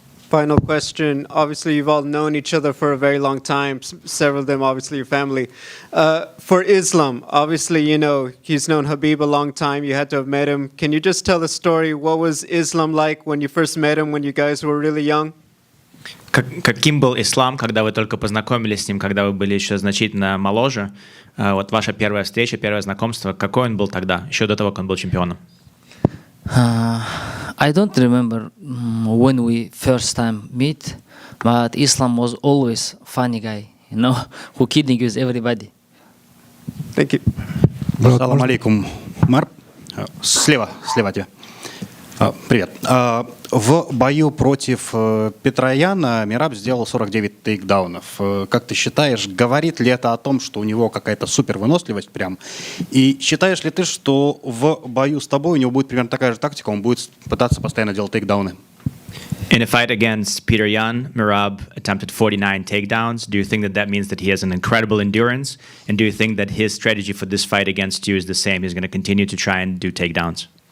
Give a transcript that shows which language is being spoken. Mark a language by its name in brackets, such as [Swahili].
[English] Final question. Obviously, you've all known each other for a very long time, several of them obviously your family. For Islam, obviously, you know, he's known Habib a long time. You had to have met him. Can you just tell the story? What was Islam like when you first met him, when you guys were really young? [Russian] Каким был Ислам, когда вы только познакомились с ним, когда вы были еще значительно моложе? Вот ваша первая встреча, первое знакомство, какой он был тогда, еще до того, как он был чемпионом? [English] I don't remember when we first time meet, but Islam was always funny guy, you know, who kidding with everybody. Thank you. [Russian] Салам алейкум, Умар. Слева от тебя. Привет. В бою против Петраяна Мераб сделал 49 тейкдаунов. Как ты считаешь, говорит ли это о том, что у него какая-то супервыносливость прям? И считаешь ли ты, что в бою с тобой у него будет примерно такая же тактика, он будет пытаться постоянно делать тейкдауны? [English] In a fight against Peter Yan, Merab attempted 49 takedowns. Do you think that that means that he has an incredible endurance? And do you think that his strategy for this fight against you is the same? He's going to continue to try and do takedowns?